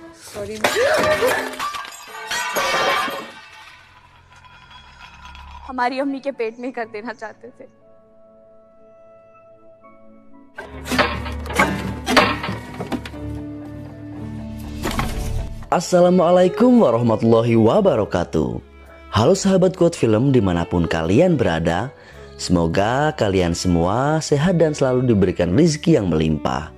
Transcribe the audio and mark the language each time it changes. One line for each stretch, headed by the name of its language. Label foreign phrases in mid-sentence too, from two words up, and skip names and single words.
Hindi: सॉरी। हमारी अम्मी के पेट में कर देना चाहते थे।
Arabic: Assalamualaikum warahmatullahi wabarakatuh.
Indonesian: Halo sahabat Quote Film dimanapun kalian berada, semoga kalian semua sehat dan selalu diberikan rezeki yang melimpah.